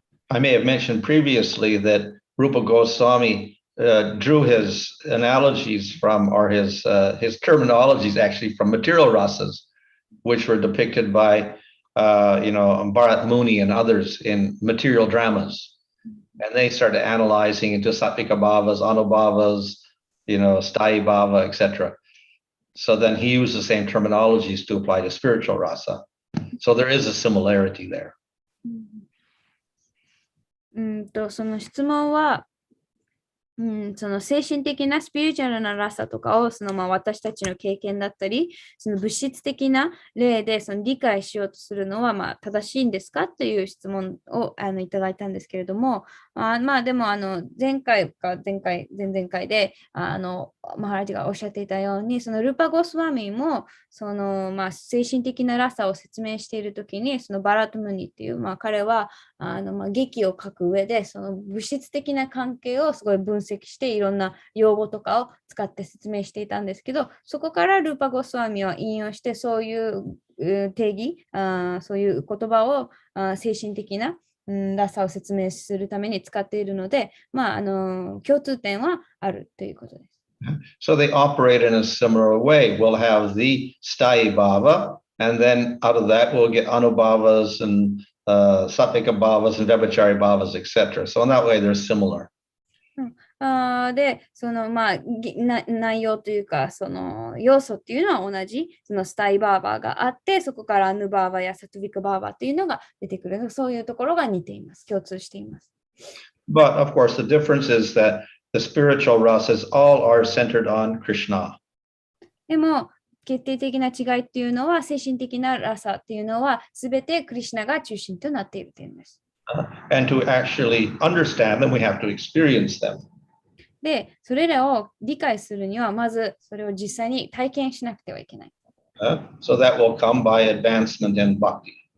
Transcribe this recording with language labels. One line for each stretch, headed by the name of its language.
English: I may have mentioned previously that Rupa Goswami drew his analogies from, or his terminologies actually from material rasas, which were depicted by Bharat Muni and others in material dramas. And they started analyzing into Sattvika Bhavas, Anubhavas, Sthayi Bhava, etc. So then he used the same terminologies to apply to spiritual rasa. So there is a similarity there.
Japanese: その質問は、その精神的なスピリチュアルなラサとかを私たちの経験だったり、その物質的な例で理解しようとするのは正しいんですかという質問をいただいたんですけれども、でも前回か前々回でマハラジがおっしゃっていたように、そのルーパ・ゴスワミも精神的なラサを説明しているときに、そのバラトムニっていう、彼は劇を書く上でその物質的な関係をすごい分析していろんな用語とかを使って説明していたんですけど、そこからルーパ・ゴスワミは引用してそういう定義、そういう言葉を精神的なラサを説明するために使っているので、共通点はあるということです。
English: So they operate in a similar way. We'll have the Sthayi Bhava, and then out of that we'll get Anubhavas and Sattvika Bhavas and Vyabhachari Bhavas, etc. So in that way they're similar.
Japanese: で、内容というか、その要素っていうのは同じ、そのスタイバーバーがあって、そこからアヌバーバーやサトゥビカバーバーっていうのが出てくる。そういうところが似ています。共通しています。
English: But of course, the difference is that the spiritual rasas all are centered on Krishna.
Japanese: でも、決定的な違いっていうのは、精神的なラサっていうのは、すべてクリシュナが中心となっている点です。
English: And to actually understand them, we have to experience them.
Japanese: で、それらを理解するには、まずそれを実際に体験しなくてはいけない。
English: So that will come by advancement in bhakti.